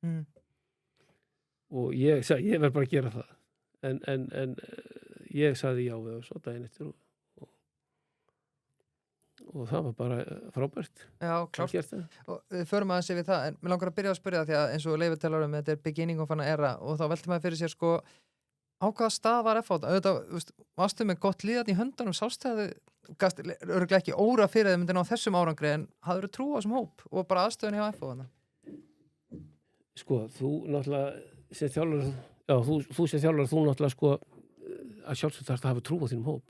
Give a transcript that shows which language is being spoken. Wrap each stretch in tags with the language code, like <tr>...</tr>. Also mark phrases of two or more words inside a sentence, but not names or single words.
<is>Og ég sagði, ég verð bara að gera það. En ég sagði já við þessu daginn eftir og það var bara frábært. Já, klárt. Og við förum aðeins yfir það, en mér langar að byrja að spyrja það því að eins og Leifur talar þetta</is> <en>beginning of an era</en> <is>og þá velti maður fyrir sér á hvaða stað var FH? Auðvitað, varstu með gott líðan í höndunum, sástu að þú gast örugglega ekki óra fyrir þau myndi ná þessum árangri en hafður þú trú á þessum hóp og bara aðstöðun hjá FH þarna? Sko, þú náttúrulega sem þjálfur, þú náttúrulega að sjálfsögt þarfst að hafa trú á þínum hóp.</is>